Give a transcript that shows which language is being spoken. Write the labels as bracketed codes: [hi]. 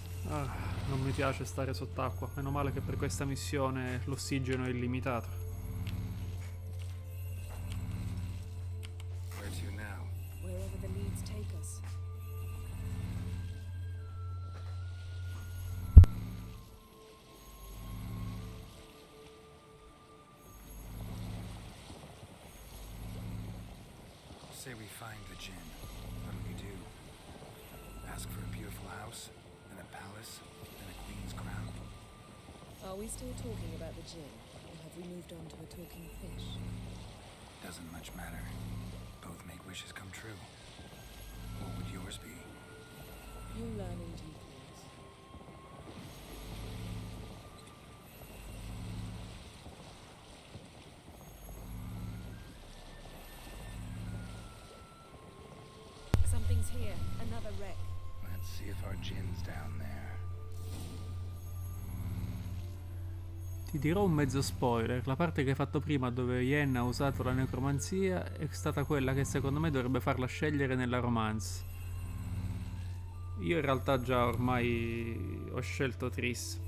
[it] Ah, non mi piace stare sott'acqua. Meno male che per questa missione l'ossigeno è illimitato. [en] Where to now? Wherever the leads take us. Say we find the Jinn. What'll we do? Ask for a beautiful house, and a palace, and a queen's crown? Are we still talking about the Jinn? Or have we moved on to a talking fish? Doesn't much matter. Both make wishes come true. What would yours be? You learn in due course. Something's here. Another wreck. Let's see if our Jinn's down there. [it] Ti dirò un mezzo spoiler. La parte che hai fatto prima dove Yen ha usato la necromanzia è stata quella che secondo me dovrebbe farla scegliere nella romance. Io in realtà già ormai ho scelto Triss.